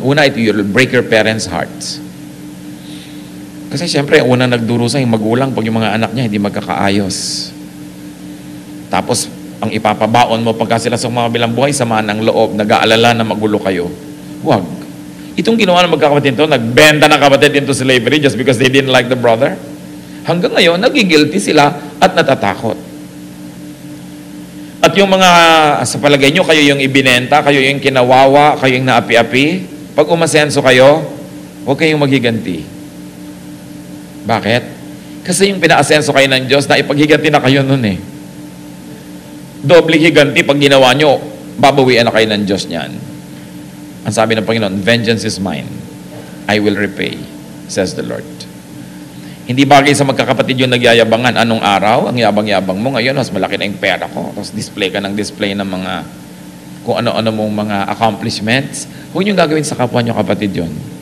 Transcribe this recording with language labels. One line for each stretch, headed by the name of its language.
English: Una, it will break your parents' hearts.
Filipino: Kasi siyempre, unang nagdurusa yung magulang pag yung mga anak niya hindi magkakaayos. Tapos, ang ipapabaon mo pagka sila sa mga bilang buhay, samaan ng loob, nag-aalala na magulo kayo. Huwag. Itong ginawa ng magkakapatid ito, nagbenta ng kapatid into slavery
English: just because they didn't like the brother.
Filipino: Hanggang ngayon, nagigilty sila at natatakot. At yung mga, sa palagay nyo, kayo yung ibinenta, kayo yung kinawawa, kayo yung naapi-api, pag umasenso kayo, huwag kayong maghiganti. Bakit? Kasi yung pinaasenso kayo ng Diyos, na ipaghiganti na kayo nun eh. Doble higanti pag ginawa nyo, babawian na kayo ng Diyos niyan. Ang sabi ng Panginoon,
English: vengeance is mine. I will repay, says the Lord.
Filipino: Hindi bagay sa magkakapatid yung nagyayabangan. Anong araw? Ang yabang-yabang mo. Ngayon, mas malaki na yung pera ko. Tapos display ka ng display ng mga kung ano-ano mong mga accomplishments. Huwag nyo gagawin sa kapwa nyo kapatid yun.